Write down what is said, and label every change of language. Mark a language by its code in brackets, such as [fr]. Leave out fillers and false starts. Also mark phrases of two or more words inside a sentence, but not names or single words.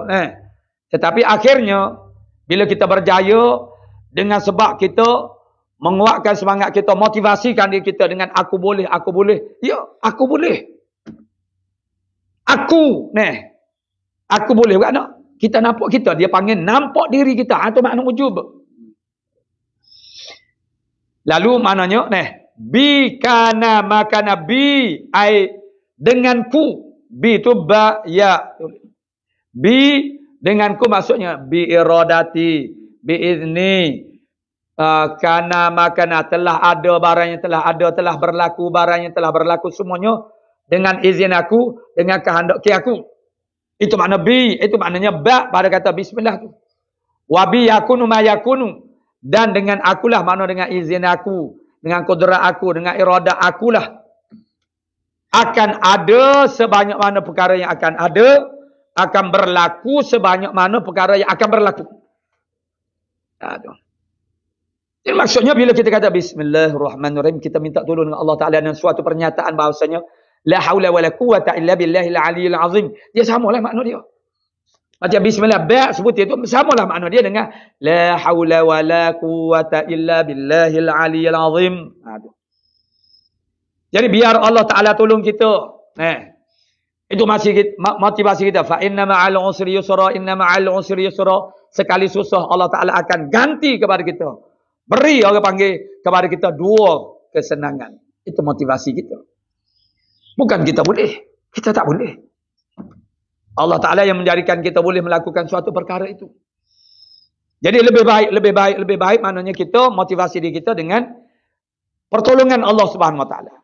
[ms] Tetapi akhirnya, bila kita berjaya, dengan sebab kita menguatkan semangat kita, motivasikan diri kita dengan aku boleh. Ya, aku boleh. Aku, Aku boleh buat nak. Kita nampak kita. Dia panggil nampak diri kita. Itu makna ujub. Lalu maknanya, [ar] بي كان ما كان [ms] bi ai denganku. Bi itu ba ya. Bi denganku maksudnya [ar] بإرادتي، بإذني. كان ما كان [ms] telah ada barang yang telah ada, telah berlaku barang yang telah berlaku semuanya dengan izin aku, dengan kehendak aku. Itu makna bi, itu maknanya ba pada kata bismillah tu. [ar] وبي يكون ما يكون, [ms] dan dengan akulah, makna dengan izin aku, dengan kudrat aku, dengan irada akulah akan ada sebanyak mana perkara yang akan ada, akan berlaku sebanyak mana perkara yang akan berlaku. Jadi maksudnya bila kita kata bismillahirrahmanirrahim, kita minta tolong dengan Allah Ta'ala dengan suatu pernyataan bahawasanya [ar] لا حول ولا قوة إلا بالله العلي العظيم. [ms] Dia samalah makna dia. Macam bismillah ba' sebut itu samalah makna dia dengan [ar] لا حول ولا قوة إلا بالله العلي العظيم. [ms] Jadi biar Allah Ta'ala tolong kita. Itu masih motivasi kita. [ar] فإن مع العسر يسرا، إن مع العسر يسرا. [ms] Sekali susah Allah Ta'ala akan ganti kepada kita. Beri orang panggil kepada kita dua kesenangan. Itu motivasi kita. Bukan kita boleh. Kita tak boleh. Allah Ta'ala yang menjadikan kita boleh melakukan suatu perkara itu. Jadi lebih baik maknanya kita motivasi diri kita dengan pertolongan Allah [ar] سبحانه وتعالى.